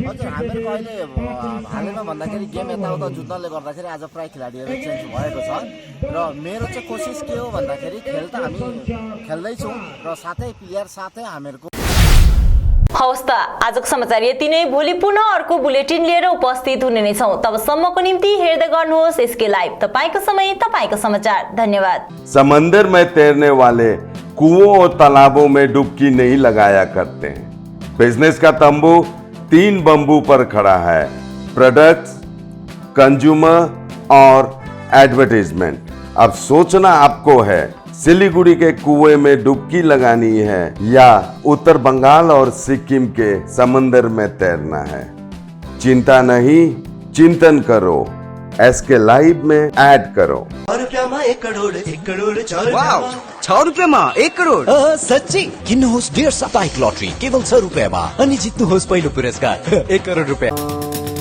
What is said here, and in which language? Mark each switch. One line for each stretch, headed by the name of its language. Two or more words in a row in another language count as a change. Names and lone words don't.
Nepali: हजुर, हामीहरूको अहिले हालैमा भन्दाखेरि गेम यताउता जुत्नाले गर्दाखेरि आज प्रायः खेलाडीहरू चेन्ज भएको छ र मेरो चाहिँ कोसिस के हो भन्दाखेरि खेल त हामी खेल्दैछौँ र साथै प्लेयर साथै हामीहरूको। हवस् त, आजको समाचार यति नै। भोलि पुनः अर्को बुलेटिन लिएर उपस्थित हुने नै छौँ। तबसम्मको निम्ति हेर्दै गर्नुहोस् एसके लाइभ, तपाईँको समय तपाईँको समाचार। धन्यवाद।
Hindi: समंदर में तैरने वाले कुओं और तालाबों में डुबकी नहीं लगाया करते हैं। बिजनेस का तंबू 3 बंबू पर खड़ा है: प्रोडक्ट्स, कंज्यूमर और एडवर्टाइजमेंट। अब सोचना आपको है, सिलीगुड़ी के कुएं में डुबकी लगानी है या उत्तर बंगाल और सिक्किम के समंदर में तैरना है। चिंता नहीं, चिंतन करो, एसके लाइव में ऐड करो।
Nepali: 6 रुपैयाँमा 1 करोड, 1 करोड 6 रुपैयाँमा 1 करोड। सच्ची किन्नुहोस् डेढ साप्ताहिक लटरी केवल 6 रुपैयाँमा अनि जित्नुहोस् पहिलो पुरस्कार 1 करोड रुपैयाँ।